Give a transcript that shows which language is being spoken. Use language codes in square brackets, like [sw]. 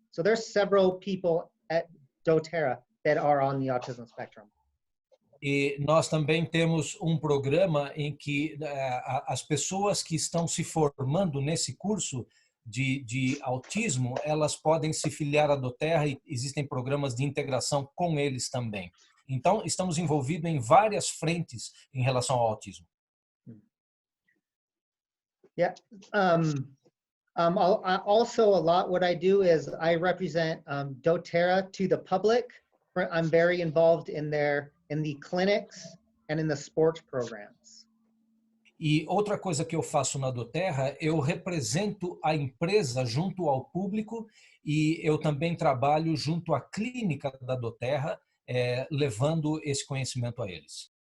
[en] So there's several people at doTERRA that are on the autism spectrum. [pt] E nós também temos um programa em que as pessoas que estão se formando nesse curso de autismo, elas podem se filiar à doTERRA e existem programas de integração com eles também. Então, estamos envolvidos em várias frentes em relação ao autismo. [en] Yeah. Also, a lot what I do is I represent doTERRA to the public. I'm very involved in the clinics and in the sports programs. [pt] E outra coisa que eu faço na doTERRA, eu represento a empresa junto ao público e eu também trabalho junto à clínica da doTERRA, levando esse conhecimento a eles.